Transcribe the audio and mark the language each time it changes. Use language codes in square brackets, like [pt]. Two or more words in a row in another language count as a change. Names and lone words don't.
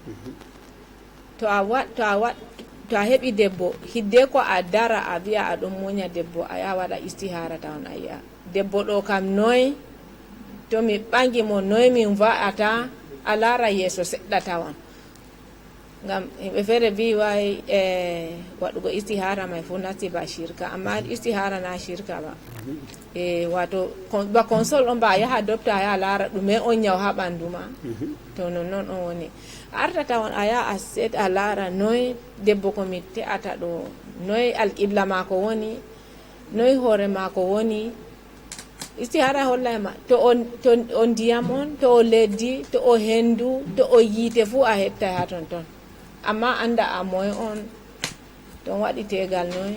[ff] To a heɓi debbo hidde ko a dara a wiya aɗum muña debbo a ya waɗa istihara tawan a yi'a debbo ɗo kam noy, to mi ɓangi mo noy min va'ata, a laara yeeso seɗɗa tawan. Ngam himɓe feere wi way waɗugo istihara may fu nasti ba shirka, amma istihara na shirka ba. Wato ba console on ba a yaha docteur a yaha laara ɗume on ñaw ha ɓandu ma, to nonnon on woni. A arta tawan a yaha a set a laara noy debbo ko mi te'ata ɗo, noy alqibla mako woni, noy hoore mako woni. Istihara hollayma to o ndiyam on, to o leddi, to o hendu, to o yiite fu a heɓtay ha ton ton, amma anda a moy on, ton waɗi tegal noy.